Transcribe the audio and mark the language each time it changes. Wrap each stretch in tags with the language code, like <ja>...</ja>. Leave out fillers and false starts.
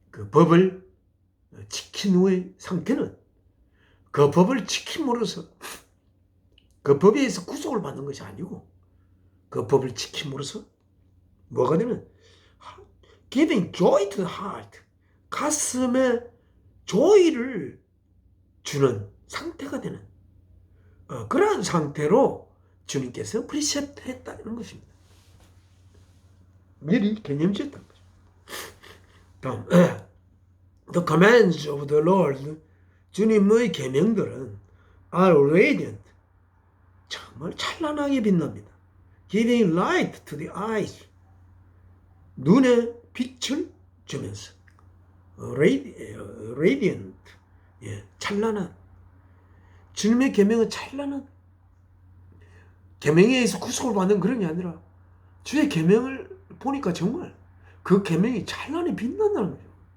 <ko>법을 지킨 후의 상태는, 그 법을 지킴으로써 그 법에 의해서 구속을 받는 것이 아니고 그 법을 지킴으로써 뭐가 되면</ko> <en>giving joy to the heart,</en> <ko>가슴에 조이를 주는 상태가 되는 그러한 상태로 주님께서 프리셉트 했다는 것입니다. 미리 개념지었다는 거죠. 다음,</ko> <en>The commands of the Lord,</en> <ko>주님의 계명들은</ko> <en>are radiant,</en> <ko>정말 찬란하게 빛납니다.</ko> <en>Giving light to the eyes,</en> <ko>눈에 빛을 주면서, radiant, 찬란한, 주님의 계명은 찬란한, 계명에 의해서 구속을 받는 그런 게 아니라 주의 계명을 보니까 정말 그 계명이 찬란히 빛난다는 거죠.</ko>